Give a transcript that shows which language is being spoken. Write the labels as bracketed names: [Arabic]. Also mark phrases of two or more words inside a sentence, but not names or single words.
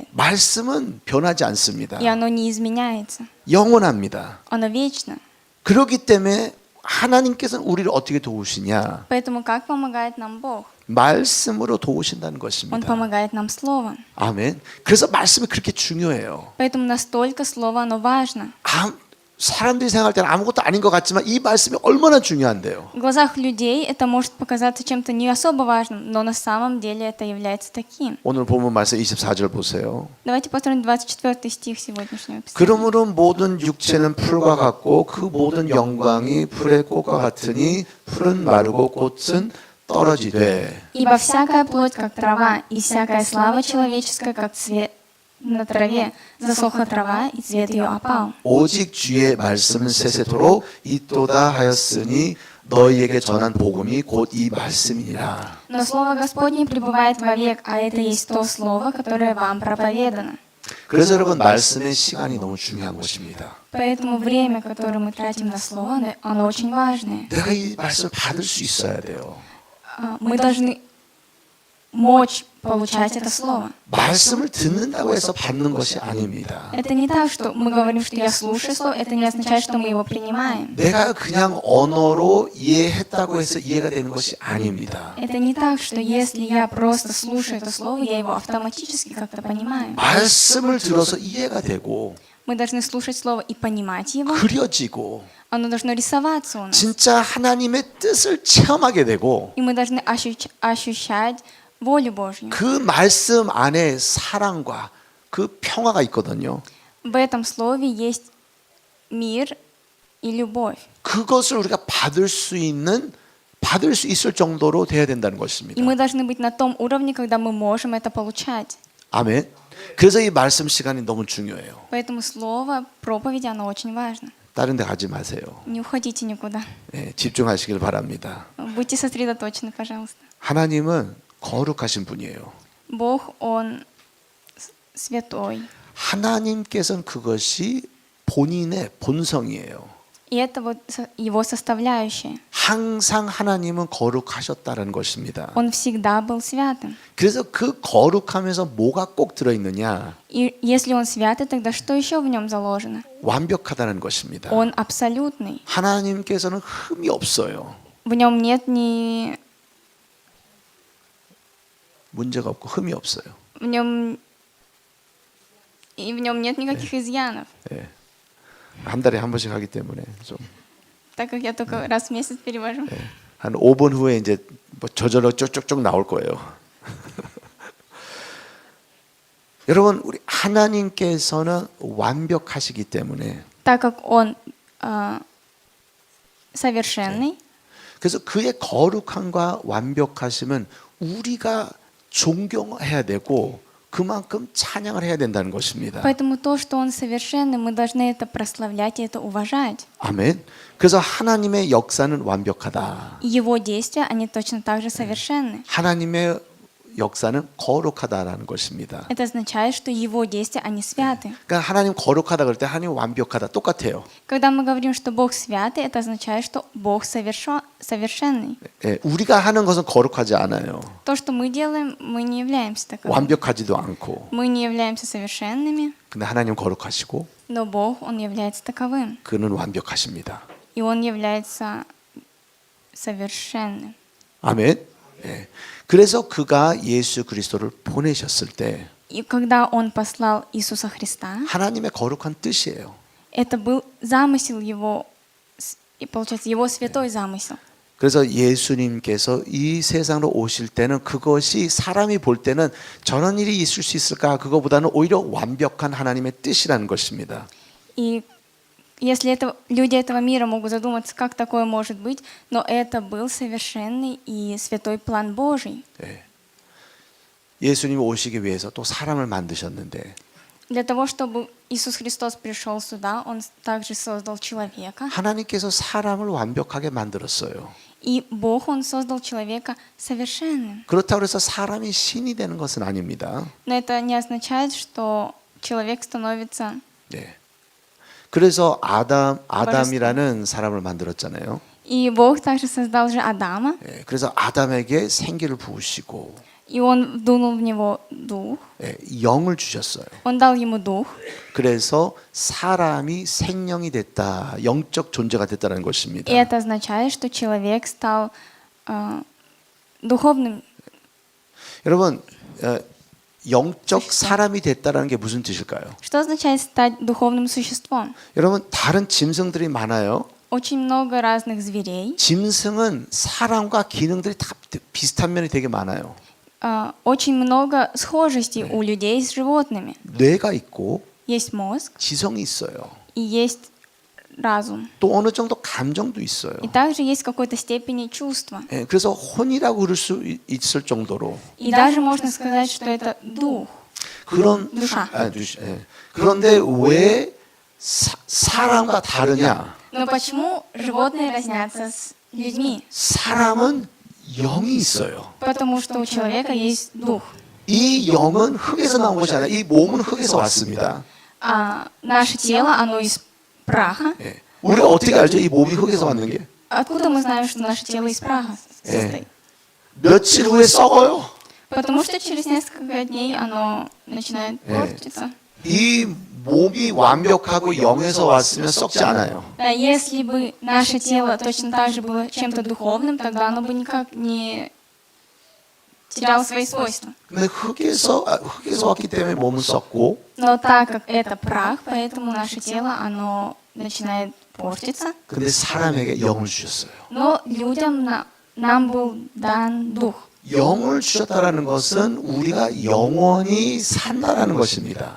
[Korean] 말씀은 변하지 않습니다. [Russian] И оно не изменяется. [Korean] 영원합니다. [Russian] Оно вечно. [Korean] 그렇기 때문에 하나님께서는 우리를 어떻게 도우시냐? [Russian] Поэтому как помогает нам Бог? [Korean] 말씀으로 도우신다는 [Russian] Он [Korean] 것입니다. [Russian] помогает нам Словом. [Korean] 아멘. 그래서 말씀이 그렇게 중요해요. [Russian] Поэтому настолько Слово, оно важно. [Korean] 사람들이 생각할 때는 아무것도 아닌 것 같지만 이 말씀이 얼마나 중요한데요. [Russian] В глазах людей это может показаться чем-то не особо важным, но на самом деле это является таким. [Korean] 오늘 본문 말씀 24절 보세요. [Russian] Давайте посмотрим 24 стих сегодняшнего писания. [Korean] 그러므로 모든 육체는 풀과 같고 그 모든 영광이 풀의 꽃과 같으니 풀은 마르고 꽃은 떨어지되. [Russian] Ибо всякая плоть, как трава, и всякая слава человеческая, как цвет на траве, засохла трава, и цвет ее опал. [Korean] 오직 주의 말씀은 세세토록 있도다 하였으니 너희에게 전한 복음이 곧 이 말씀이니라. [Russian] Но слово Господне пребывает вовек, а это есть то слово, которое вам проповедано. [Korean] 그래서 여러분 말씀의 시간이 너무 중요한 것입니다. [Russian] Поэтому время, которое мы тратим на слово, оно очень важное. [Korean] 내가 이 말씀을 받을 수 있어야 돼요. [Russian] Мы должны мочь получать это слово. [Korean] 말씀을 듣는다고 해서 받는 것이 아닙니다. [Russian] Это не так, что мы говорим, что я слушаю слово, это не означает, что мы его принимаем. [Korean] 내가 그냥 언어로 이해했다고 해서 이해가 되는 것이 아닙니다. [Russian] Это не так, что если я просто слушаю это слово, я его автоматически как-то понимаю. [Korean] 말씀을 들어서 이해가 되고 [Russian] Мы должны слушать слово и понимать его. [Korean] 그려지고 [Russian] Оно должно рисоваться у нас. [Korean] 진짜 하나님의 뜻을 체험하게 되고 [Russian] И мы должны ощущать волю Божью. [Korean] 그 말씀 안에 사랑과 그 평화가 있거든요. [Russian] В этом слове есть мир и любовь. [Korean] 그것을 우리가 받을 수 있을 정도로 돼야 된다는 [Russian] И [Korean] 것입니다. [Russian] мы должны быть на том уровне, когда мы можем это получать. [Korean] 아멘. 그래서 이 말씀 시간이 너무 중요해요. [Russian] Поэтому слово проповеди, оно очень важно. [Korean] 다른 데 가지 마세요. [Russian] Не уходите никуда. [Korean] 네, 집중하시길 바랍니다. [Russian] Будьте сосредоточены, пожалуйста. [Korean] 하나님은 거룩하신 분이에요. [Russian] Бог, Он святой. [Korean] 하나님께서는 그것이 본인의 본성이에요. [Russian] И это вот Его составляющая. [Korean] 항상 하나님은 거룩하셨다는 것입니다. [Russian] Он всегда был святым. [Korean] 그래서 그 거룩하면서 뭐가 꼭 들어있느냐? [Russian] И если Он святый, тогда что еще в Нем заложено? [Korean] 완벽하다는 것입니다. [Russian] Он абсолютный. [Korean] 하나님께서는 흠이 없어요. [Russian] В Нем нет ни... [Korean] 문제가 없고 흠이 없어요. [Russian] В Нем нет никаких изъянов. [Korean] 예. 한 달에 한 번씩 하기 때문에 좀 [Russian] Так как я только раз в месяц перевожу. [Korean] 한 5분 후에 이제 뭐 저절로 쭉쭉쭉 나올 거예요. 여러분 우리 하나님께서는 완벽하시기 때문에 [Russian] Так как Он совершенный, [Korean] 그래서 그의 거룩함과 완벽하심은 우리가 존경해야 되고 그만큼 찬양을 해야 된다는 것입니다. [Russian] поэтому то, что Он совершенный, мы должны это прославлять и это уважать. [Korean] 아멘. 그래서 하나님의 역사는 완벽하다. [Russian] И Его действия, они точно так же совершенны. [Korean] 하나님의 역사는 거룩하다라는 것입니다. [Russian] Это означает, что Его действия, они святы. [Korean] 그러니까 하나님 거룩하다 그럴 때 하나님 완벽하다 똑같아요. [Russian] Когда мы говорим, что Бог святый, это означает, что Бог совершенный. [Korean] 예, 우리가 하는 것은 거룩하지 않아요. [Russian] То, что мы делаем, мы не являемся таковыми. [Korean] 완벽하지도 않고. [Russian] Мы не являемся совершенными, [Korean] 근데 하나님 거룩하시고 [Russian] но Бог, Он является таковым. [Korean] 그는 완벽하십니다. [Russian] И Он является совершенным. [Korean] 아멘. 예. 그래서 그가 예수 그리스도를 보내셨을 때 [Russian] И когда Он послал Иисуса Христа, [Korean] 하나님의 거룩한 뜻이에요. [Russian] это был замысел Его, и получается, Его святой замысел. [Korean] 그래서 예수님께서 이 세상으로 오실 때는 그것이 사람이 볼 때는 저런 일이 있을 수 있을까? 그거보다는 오히려 완벽한 하나님의 뜻이라는 것입니다. [Russian] И если люди этого мира могут задуматься, как такое может быть, но это был совершенный и святой план Божий. [Korean] 예. 예수님이 오시기 위해서 또 사람을 만드셨는데 [Russian] Для того, чтобы Иисус Христос пришел сюда, Он также создал человека. [Korean] 하나님께서 사람을 완벽하게 만들었어요. [Russian] И Бог, Он создал человека совершенным. [Korean] 그렇다고 해서 사람이 신이 되는 것은 아닙니다. [Russian] Но это не означает, что человек становится... [Korean] 네. 그래서 아담이라는 사람을 만들었잖아요. [Russian] И Бог также создал же Адама, [Korean] 예, 그래서 아담에게 생기를 부으시고 [Russian] и Он вдунул в него дух, [Korean] 예, 영을 주셨어요. [Russian] Он дал ему дух, [Korean] 그래서 사람이 생명이 됐다, 영적 존재가 됐다는 것입니다. [Russian] и это означает, что человек стал духовным. [Korean] 여러분, 영적 사람이 됐다는 게 무슨 뜻일까요? [Russian] Что означает стать духовным существом? [Korean] 여러분, 다른 짐승들이 많아요. [Russian] Очень много разных зверей. [Korean] 짐승은 사람과 기능들이 다 비슷한 면이 되게 많아요. [Russian] Очень много схожестей у людей с животными. [Korean] 뇌가 있고 [Russian] Есть мозг [Korean] 지성이 있어요. [Russian] и есть разум. [Korean] 또 어느 정도 감정도 있어요. [Russian] И также есть в какой-то степени чувства. [Korean] 예, 그래서 혼이라고 그럴 수 있을 정도로 [Russian] И даже можно сказать, что это дух. [Korean] 그런 [Russian] душа. [Korean] 예. 그런데 왜 사람과 다르냐? [Russian] Но почему животные разнятся с людьми? [Korean] 사람은 영이 있어요. [Russian] Потому что у человека есть дух. [Korean] 이 영은 흙에서 나온 것이 아니라 이 몸은 흙에서 왔습니다. [Russian] А наше тело, оно из праха. [Korean] 예. 우리가 어떻게 알죠? 이 몸이 흙에서 왔는 게? [Russian] Откуда мы знаем, что наше тело из праха состоит? [Korean] 며칠 후에 썩어요. [Russian] Потому что через несколько дней оно начинает портиться. [Korean] 이 몸이 완벽하고 영에서 왔으면 썩지 않아요. [Russian] Если бы наше тело точно так же было чем-то духовным, тогда оно бы никак не теряло свои свойства. [Korean] 근데 흙에서 왔기 때문에 몸은 썩고 [Russian] Но так как это прах, поэтому наше тело, оно начинает портиться. [Korean] 근데 사람에게 영을 주셨어요. [Russian] Но людям нам был дан дух. [Korean] 영을 주셨다라는 것은 우리가 영원히 산다라는 것입니다.